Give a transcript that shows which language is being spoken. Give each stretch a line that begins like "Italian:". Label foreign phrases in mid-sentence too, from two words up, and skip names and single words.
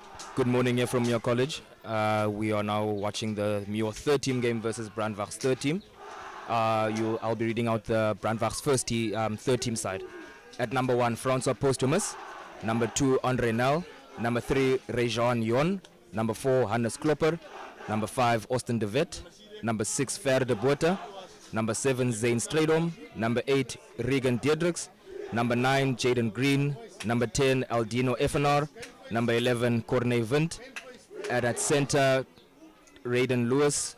English: Good morning here from Muir College. We are now watching the Muir third team game versus Brandwag's third team. I'll be reading out the Brandwag's third team side. At number 1, Francois Postumus. Number 2, Andre Nel. Number 3, Rejan Jon. Number 4, Hannes Klopper. Number 5, Austin de Wet. Number 6, Fer de Bota. Number 7, Zane Stradom. Number 8, Regan Diedrichs. Number 9, Jaden Green. Number 10, Aldino Effenar. Number 11, Corne Vint. And at center, Raiden Lewis.